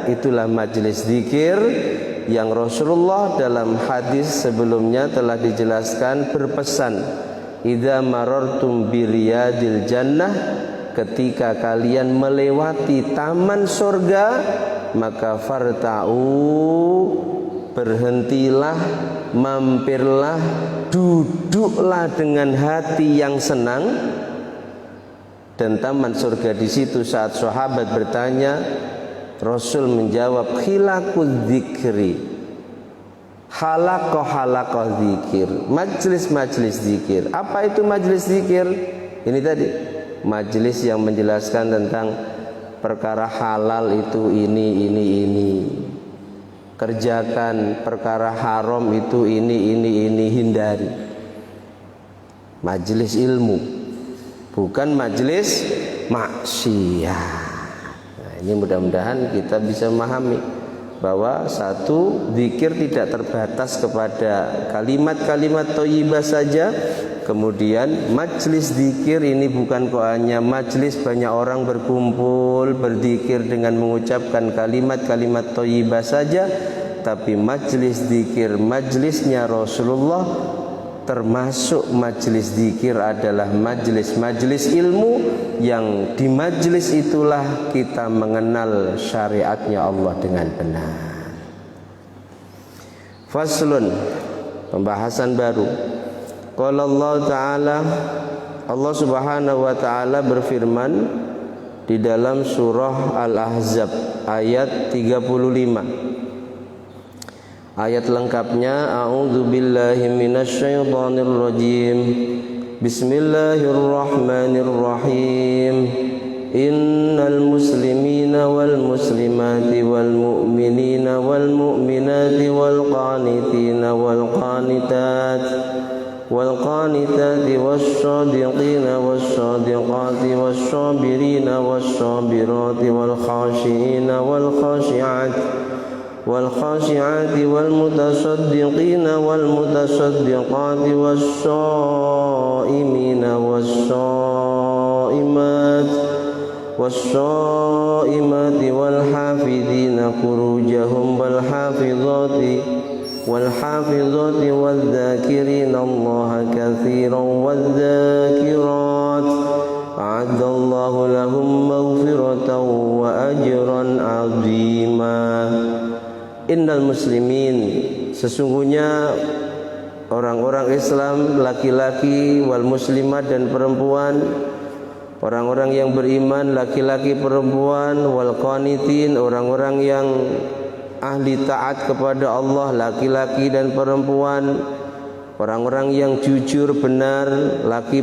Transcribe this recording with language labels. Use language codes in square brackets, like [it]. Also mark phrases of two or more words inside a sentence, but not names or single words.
[id] Itulah majelis zikir yang Rasulullah dalam hadis sebelumnya telah dijelaskan berpesan, [ar] إذا مررتم برياض الجنة, [id] ketika kalian melewati taman surga, maka farta'u, berhentilah, mampirlah, duduklah dengan hati yang senang. Dan taman surga di situ, saat sahabat bertanya, Rasul menjawab, [ar] حلق الذكر, [id] halaqah zikir, majlis zikir. Apa itu majlis zikir? Ini tadi, majlis yang menjelaskan tentang perkara halal itu ini. Kerjakan perkara haram itu ini, hindari. Majlis ilmu, bukan majlis maksiat. Ini mudah-mudahan kita bisa memahami bahwa satu, zikir tidak terbatas kepada kalimat-kalimat thayyibah saja. Kemudian majlis zikir ini bukan kok hanya majlis banyak orang berkumpul berzikir dengan mengucapkan kalimat-kalimat thayyibah saja, tapi majlis zikir, majlisnya Rasulullah. Termasuk majlis zikir adalah majlis-majlis ilmu, yang di majlis itulah kita mengenal syariatnya Allah dengan benar. Faslun, pembahasan baru. [ar] قال الله تعالى, [id] Allah [ar] سبحانه وتعالى [id] berfirman di dalam surah Al-Ahzab ayat 35. Ayat lengkapnya, [ar] أعوذ بالله من الشيطان الرجيم. بسم الله الرحمن الرحيم. إن المسلمين والمسلمات والمؤمنين والمؤمنات والقانتين والقانتات والقانتات والصادقين والصادقات والصابرين والصابرات والخاشعين والخاشعات والخاشعات والمتصدقين والمتصدقات والصائمين والصائمات والحافظين فروجهم والحافظات والذاكرين الله كثيرا والذاكرات أعد الله لهم مغفرة وأجرا عظيما. إن المسلمين, [id] sesungguhnya orang-orang Islam laki-laki, [ar] والمسلمات [id] dan perempuan, orang-orang yang beriman laki-laki perempuan, [ar] والقانتين, [id] orang-orang yang ahli taat kepada Allah laki-laki dan perempuan, orang-orang yang jujur benar laki